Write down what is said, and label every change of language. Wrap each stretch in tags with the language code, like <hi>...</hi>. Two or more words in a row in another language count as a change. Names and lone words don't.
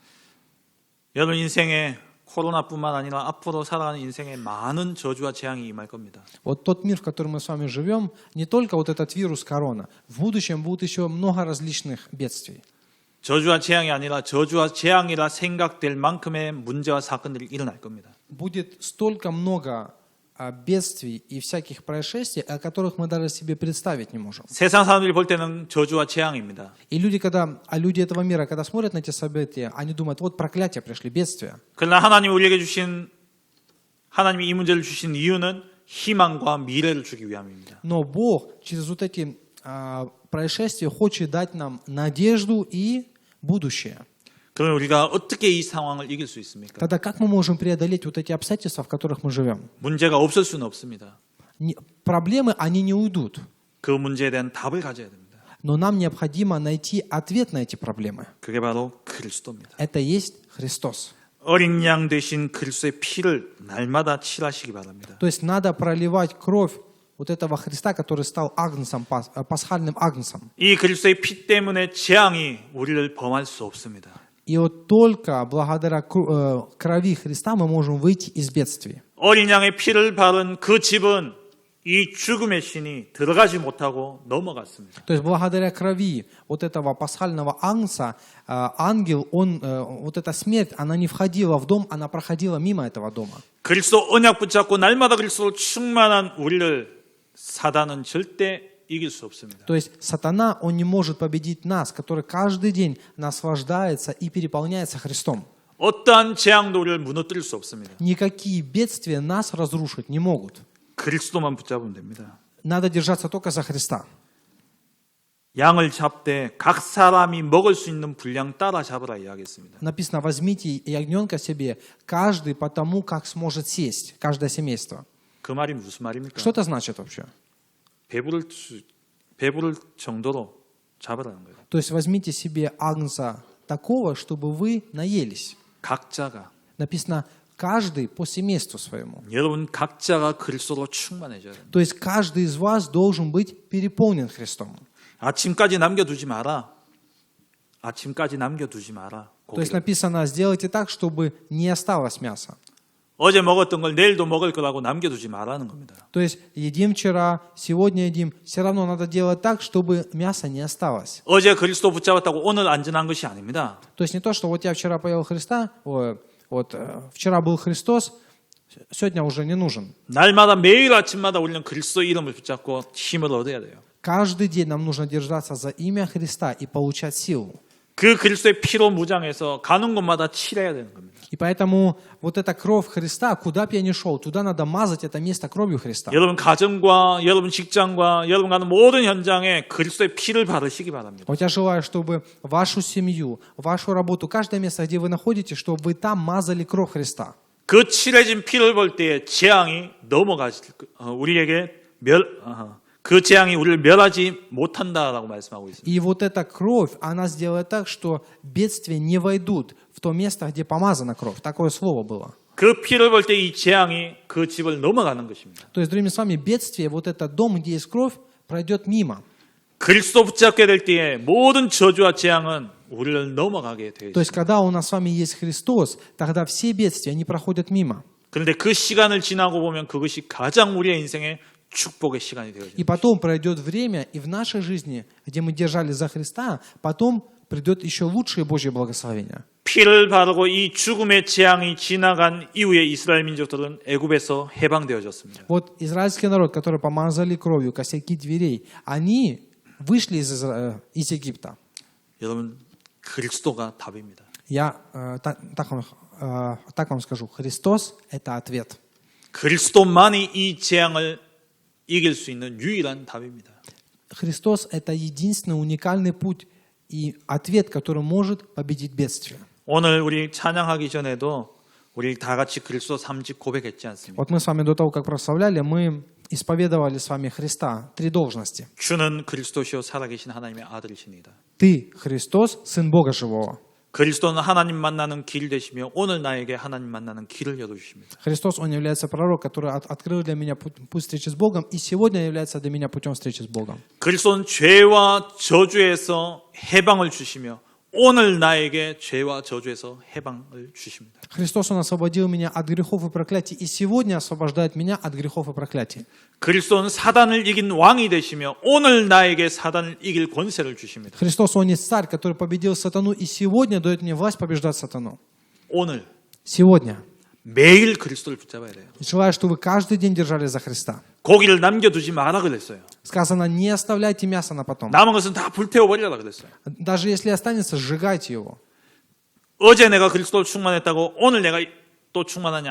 <ko>여러분 인생에 코로나뿐만 아니라 앞으로 살아가는 인생에 많은 저주와 재앙이 임할 겁니다.</ko> <ru>Вот тот мир, в котором мы с вами живем, не только вот этот вирус корона, в будущем будет еще много различных бедствий.</ru> <ko>저주와 재앙이 아니라 저주와 재앙이라 생각될 만큼의 문제와 사건들이 일어날 겁니다.</ko> <ru>Будет столько много бедствий и всяких происшествий, о которых мы даже себе представить не можем.</ru> <ko>세상 사람들이 볼 때는 저주와 재앙입니다.</ko> <ru>И люди этого мира, когда смотрят на эти события, они думают, вот проклятия пришли, бедствия.</ru> <ko>그러나 하나님이 이 문제를 주신 이유는 희망과 미래를 주기 위함입니다.</ko> <ru>Но Бог через вот эти происшествия хочет дать нам надежду и будущее.</ru> <ko>그러면 우리가 어떻게 이 상황을 이길 수 있습니까?</ko> <ru>Тогда как мы можем преодолеть вот эти обстоятельства, в которых мы живем?</ru> <ko>문제가 없을 수는 없습니다.</ko> <ru>Проблемы, они не уйдут.</ru> <ko>그 문제에 대한 답을 가져야 됩니다.</ko> <ru>Но нам необходимо найти ответ на эти проблемы.</ru> <ko>그게 바로 그리스도입니다.</ko> <ru>Это есть Христос.</ru> <ko>어린 양 되신 그리스도의 피를 날마다 칠하시기 바랍니다.</ko> <ru>То есть надо проливать кровь вот этого Христа, который стал агнцем, пасхальным агнцем.</ru> <ko>이 그리스도의 피 때문에 재앙이 우리를 범할 수 없습니다.</ko> <ru>И вот только благодаря крови Христа мы можем выйти из бедствий.</ru> <ko>어린 양의 피를 바른 그 집은 이 죽음의 신이 들어가지 못하고 넘어갔습니다.</ko> <ru>То есть благодаря крови вот этого пасхального агнца, ангел, вот эта смерть, она не входила в дом, она проходила мимо этого дома.</ru> <ko>그리스도 언약 붙잡고 날마다 그리스도로 충만한 우리를 사단은 절대 이길 수 없습니다.</ko> <ru>То есть сатана, он не может победить нас, который каждый день наслаждается и переполняется Христом.</ru> <ko>어떠한 재앙도 우리를 무너뜨릴 수 없습니다.</ko> <ru>Никакие бедствия нас разрушить не могут.</ru> <ko>그리스도만 붙잡으면 됩니다.</ko> <ru>Надо держаться только за Христа.</ru> <ko>양을 잡되 각 사람이 먹을 수 있는 분량 따라 잡으라 이야기했습니다.</ko> <ru>Написано, возьмите ягненка себе, каждый по тому, как сможет сесть, каждое семейство.</ru> <ko>그 말이 무슨 말입니까?</ko> <ru>Что это значит вообще?</ru> <ko>배부를 정도로 잡으라는 거예요.</ko> <ru>То есть возьмите себе агнца такого, чтобы вы наелись.</ru> <ko>각자가.</ko> <ru>Написано, каждый по семейству своему.</ru> <ko>여러분 각자가 그리스도로 충만해져야 됩니다.</ko> <ru>То есть каждый из вас должен быть переполнен Христом.</ru> <ko>아침까지 남겨두지 마라. 아침까지 남겨두지 마라.</ko> <ru>То есть</ru> <ko>고기를.</ko> <ru>написано, сделайте так, чтобы не осталось мяса.</ru> <ko>어제 먹었던 걸 내일도 먹을 거라고 남겨두지 말라는 겁니다.</ko> <ru>То есть едим вчера, сегодня едим, все равно надо делать так, чтобы мяса не осталось.</ru> <ko>어제 그리스도 붙잡았다고 오늘 안전한 것이 아닙니다.</ko> <ru>То есть не то, что вот я вчера поел Христа, вчера был Христос, сегодня уже не нужен.</ru> <ko>날마다 매일 아침마다 우리는 그리스도 이름을 붙잡고 힘을 얻어야 돼요.</ko> <ru>Каждый день нам нужно держаться за имя Христа и получать силу.</ru> <ko>그 그리스도의 피로 무장해서 가는 곳마다 칠해야 되는 겁니다.</ko> <ru>И поэтому вот эта кровь Христа, куда бы я ни шел, туда надо мазать это место кровью Христа.</ru> <ko>여러분 가정과 여러분 직장과 여러분 가는 모든 현장에 그리스도의 피를 바르시기 바랍니다.</ko> <ru>Вот я желаю, чтобы вашу семью, вашу работу, каждое место, где вы находитесь, чтобы вы там мазали кровь Христа.</ru> <ko>그 칠해진 피를 볼 때에 재앙이 그 재앙이 우리를 멸하지 못한다라고 말씀하고 있습니다.</ko> <ru>И вот эта кровь, она сделает так, что бедствия не войдут в то место, где помазана кровь. Такое слово было.</ru> <ko>그 피를 볼 때 이 재앙이 그 집을 넘어가는 것입니다.</ko> <ru>То есть, другими словами, бедствие, вот этот дом, где есть кровь, пройдет мимо.</ru> <ko>그리스도 붙잡게 될 때에 모든 저주와 재앙은 우리를 넘어가게 되어</ko> <ru>То есть,</ru> <ko>있습니다.</ko> <ru>когда у нас с вами есть Христос, тогда все бедствия, они проходят мимо.</ru> <ko>그런데 그 시간을 지나고 보면 그것이 가장 우리의 인생의 축복의 시간이 되어집니다.</ko> <ru>И потом пройдет время, и в нашей жизни, где мы держались за Христа, потом придет еще лучшее Божье благословение.</ru> <ko>피를 바르고 이 죽음의 재앙이 지나간 이후에 이스라엘 민족들은 애굽에서 해방되어졌습니다.</ko> <ru>Вот израильский народ, который помазали кровью косяки дверей, они вышли из Египта.</ru> <ko>여러분 그리스도가 답입니다.</ko> <ru>Я так вам скажу, Христос – это ответ.</ru> <ko>그리스도만이 이 재앙을 이길 수 있는 유일한 답입니다.</ko> <ru>Христос – это единственный уникальный путь и ответ, который может победить бедствие.</ru> <ko>오늘 우리 찬양하기 전에도 우리 다 같이 그리스도 3직 고백했지 않습니까?</ko> <ru>Вот мы с вами до того, как прославляли, мы исповедовали с вами Христа, 3 должности.</ru> <ko>주는 그리스도시요 살아계신 하나님의 아들이십니다.</ko> <ru>Ты, Христос, Сын Бога Живого.</ru> <ko>그리스도는 하나님 만나는 길 되시며 오늘 나에게 하나님 만나는 길을 열어주십니다.</ko> <ru>Христос, Он является пророк, который открыл для меня путь встречи с Богом, и сегодня является для меня путем встречи с Богом.</ru> <ko>그리스도는 죄와 저주에서 해방을 주시며 오늘 나에게 죄와 저주에서 해방을 주십니다.</ko> <ru>Христос, Он освободил меня от грехов и проклятий, и сегодня освобождает меня от грехов и проклятий.</ru> <ko>그리스도는 사단을 이긴 왕이 되시며 오늘 나에게 사단을 이길 권세를 주십니다.</ko> <ru>Христос, Он есть царь, который победил сатану, и сегодня дает мне власть побеждать сатану.</ru> <ko>오늘</ko> <ru>Сегодня.</ru> <ko>매일 그리스도를 붙잡아야 돼요.</ko> <ru>Желаю, чтобы вы каждый день держали за Христа.</ru> <ko>고기를 남겨두지 마라 그랬어요.</ko> <ru>Сказано, не оставляйте мясо на потом.</ru> <ko>남은 것은 다 불태워버리라 그랬어요.</ko> <ru>Даже если останется, сжигайте его.</ru> <ko>어제 내가 그리스도를 충만했다고 오늘 내가 또 충만하냐?</ko>